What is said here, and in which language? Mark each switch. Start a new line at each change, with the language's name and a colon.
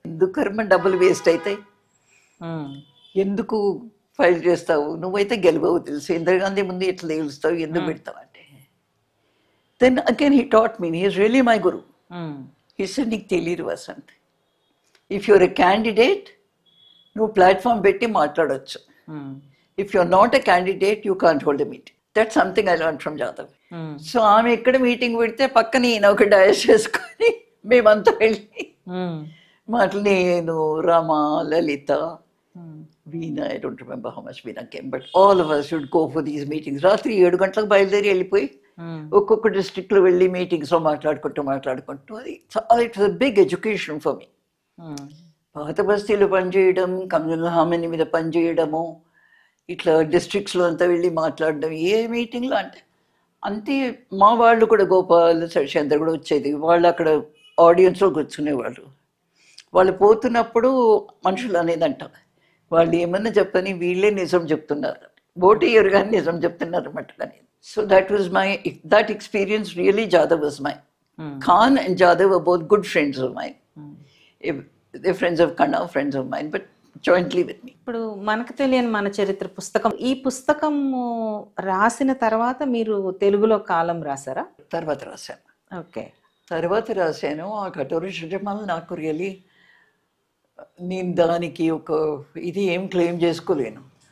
Telugu: ఎందుకు కర్మ డబ్బులు వేస్ట్ అవుతాయి, ఎందుకు ఫైల్ చేస్తావు, నువ్వైతే గెలవవు తెలుసు, ఇందిరాగాంధీ ముందు ఎట్లా గెలుస్తావు, ఎందుకు పెడతావు అంటే.
English: Then again he taught me, he is really my guru. He said,
Telugu: నీకు తెలియదు Vasant,
English: if you're a candidate
Telugu: నువ్వు ప్లాట్ఫామ్ పెట్టి మాట్లాడవచ్చు,
English: If you are not a candidate you can't hold a meeting. That something I learn from Jadhav.
Telugu: So ఆమె ఎక్కడ meeting పెడితే పక్కన ఈయన ఒక డయస్ చేసుకొని మేమంతా వెళ్ళి మాటలు, నేను, రమ, లలిత, Veena,
English: I don't remember how much Veena came, but all of us would go for these meetings.
Telugu: రాత్రి 7 గంటలకు బయలుదేరి వెళ్ళిపోయి ఒక్కొక్క డిస్ట్రిక్ట్లో వెళ్ళి మీటింగ్స్లో మాట్లాడుకుంటూ అది చాలా,
English: It was a big education for me.
Telugu: పాత బస్తీలో పనిచేయడం, కమ్యూనల్ హామీ మీద పనిచేయడము, ఇట్లా డిస్ట్రిక్ట్స్లో అంతా వెళ్ళి మాట్లాడడం, ఏ మీటింగ్లో అంటే అంతే. మా వాళ్ళు కూడా గోపాల్, శశేంద్ర కూడా వచ్చేది, వాళ్ళు అక్కడ ఆడియన్స్లో కూర్చునేవాళ్ళు. వాళ్ళు పోతున్నప్పుడు మనుషులు అనేదంట, వాళ్ళు ఏమన్నా చెప్పని వీళ్ళే నిజం చెప్తున్నారు, బోటియర్ కానీ నిజం చెప్తున్నారు అన్నమాట.
English: కానీ so that experience really, Jadhav was mine. Khan and Jadhav were both good friends of mine. They're friends of Kanna, friends of mine, but jointly with me.
Telugu: ఇప్పుడు మనకు తెలియని మన చరిత్ర పుస్తకం, ఈ పుస్తకం రాసిన తర్వాత మీరు తెలుగులో కాలం రాసారా? తర్వాత రాశాను. ఓకే, తర్వాత రాశాను. ఆ కఠోర సృజమాలు నాకు రియలీ, నేను దానికి ఒక ఇది ఏం క్లెయిమ్ చేసుకోలేను.